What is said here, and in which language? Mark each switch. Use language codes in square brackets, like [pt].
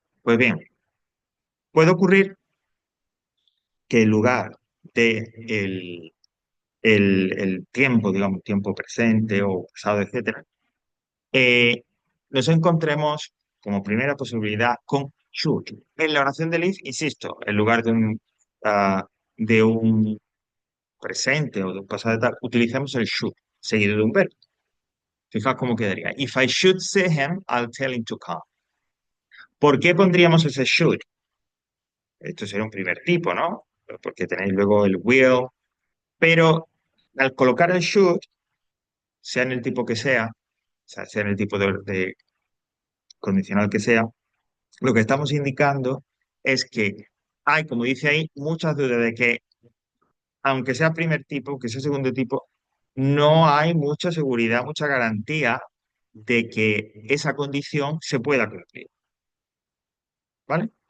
[es] Pues bien, puede ocurrir que en lugar de el tiempo, digamos, tiempo presente o pasado, etcétera, eh, nos encontremos como primera posibilidad con should. En la oración del if, insisto, en lugar de un presente o de un pasado de tal, utilizamos el should seguido de un verbo. Fijaos cómo quedaría. [en] If I should see him, I'll tell him to come. [es] ¿Por qué pondríamos ese should? Esto sería un primer tipo, ¿no? Porque tenéis luego el will, pero al colocar el should, sea en el tipo que sea, o sea, sea en el tipo de condicional que sea, lo que estamos indicando es que hay, como dice ahí, muchas dudas de que, aunque sea primer tipo, aunque sea segundo tipo, no hay mucha seguridad, mucha garantía de que esa condición se pueda cumplir, ¿vale?